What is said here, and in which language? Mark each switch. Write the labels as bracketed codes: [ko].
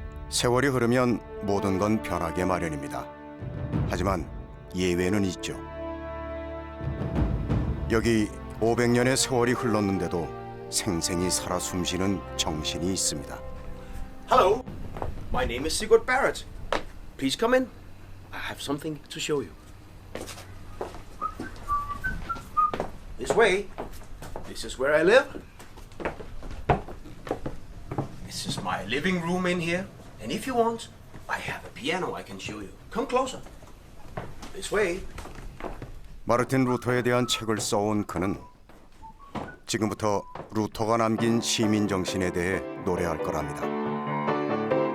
[ko] 세월이 흐르면 모든 건 변하게 마련입니다. 하지만 예외는 있죠. 여기 500년의 세월이 흘렀는데도 생생히 살아 숨쉬는 정신이 있습니다. [en] Hello, my name is Sigurd Barrett. Please come in. I have something to show you. This way. This is where I live. This is my living room in here. And if you want, I have a piano I can show you. Come closer. This way. [ko] 마르틴 루터에 대한 책을 써온 그는 지금부터 루터가 남긴 시민 정신에 대해 노래할 거랍니다.